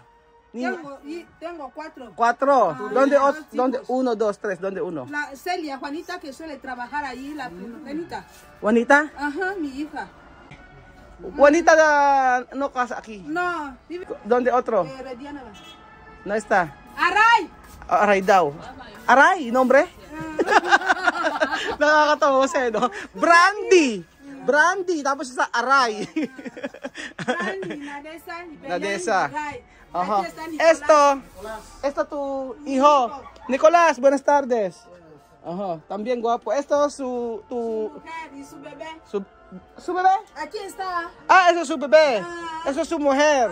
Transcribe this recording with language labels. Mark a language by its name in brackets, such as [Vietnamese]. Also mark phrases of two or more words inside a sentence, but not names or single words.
[Spanish] Tengo 4. 4. ¿Dónde? Ah, ¿Dónde? 1, 2, 3. ¿Dónde 1? La Celia, Juanita, que suele trabajar ahí, la primogénita. ¿Juanita? Ajá, mi hija. Juanita no casa aquí. No, vive ¿Dónde otro? Rediana. No está. ¡Aray! [Filipino] Aray daw. Aray, nombre? Nakakatawa kasi, no? Brandy, tapos sa Aray. [Spanish] Brandy, Nadesa, Belén, Nadesa. Aray. Ajá. Aquí está Nicolás. Esto tu hijo. Nicolás, buenas tardes. Ajá, también guapo. Esto Su mujer y su bebé. su bebé. Aquí está. Ah, eso es su bebé. Ah. Eso es su mujer.